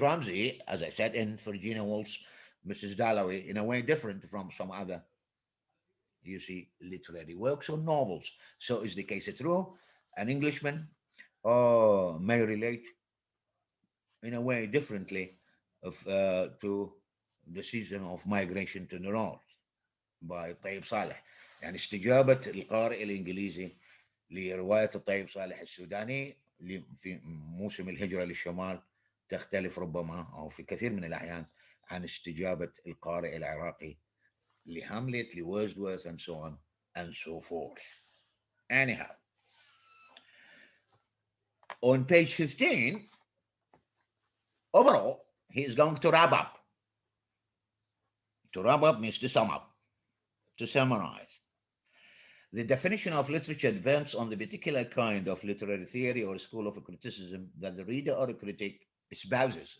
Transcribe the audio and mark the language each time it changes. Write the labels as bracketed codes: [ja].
[en] Ramsey, as I said, in Virginia Woolf's Mrs. Dalloway, in a way different from some other, you see, literary works or novels. So is the case true? An Englishman may relate in a way differently to the season of migration to the north by Tayeb Salih. [ar] يعني استجابة القارئ الإنجليزي لرواية الطيب صالح السوداني في موسم الهجرة للشمال تختلف ربما أو في كثير من الأحيان عن استجابة القارئ العراقي لهاملت, لورdsworth, [en] and so on and so forth. Anyhow, on page 15, overall, he is going to wrap up. To wrap up means to sum up, to summarize. The definition of literature depends on the particular kind of literary theory or school of criticism that the reader or a critic espouses.